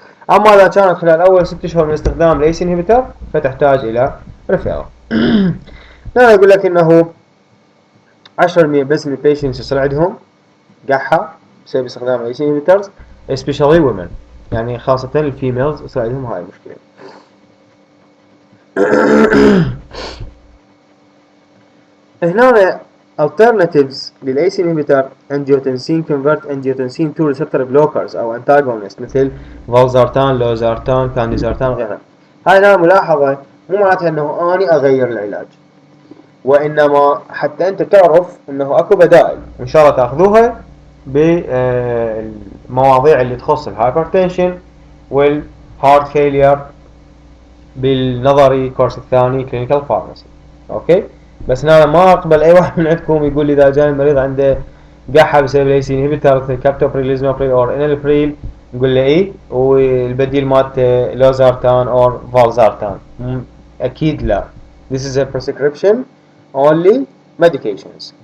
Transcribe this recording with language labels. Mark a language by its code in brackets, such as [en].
[ar] اما اذا كانت خلال اول 6 اشهر من استخدام الايسي انهبيتر فتحتاج الى ريفيرال. لا اقول لك انه 10% بس من البيشنتس يصير عندهم قحة بسبب استخدام الايسي انهبيترز [en] especially women، [ar] يعني خاصة الفيميلز يصير عندهم هاي المشكلة. [en] هنا alternatives للACE inhibitor angiotensin convert angiotensin 2 receptor blockers أو antagonists [ar] مثل فالزارتان، لوزارتان، كانديزارتان وغيرها. هاي هنا ملاحظة مو معناتها انه اني اغير العلاج، وانما حتى انت تعرف انه اكو بدائل ان شاء الله تاخذوها بالمواضيع اللي تخص الهايبرتنشن والهارت فيلير بالنظري كورس الثاني كلينيكال فارماسي. اوكي، بس انا ما اقبل اي واحد من عندكم يقول لي اذا جاني المريض عنده قحه بسبب الايسي انهبيتر مثل كابتوبريل ليزمابريل او انالبريل نقول له ايه والبديل مالته لوزارتان او فالزارتان. اكيد لا. [en] This is a prescription only medications.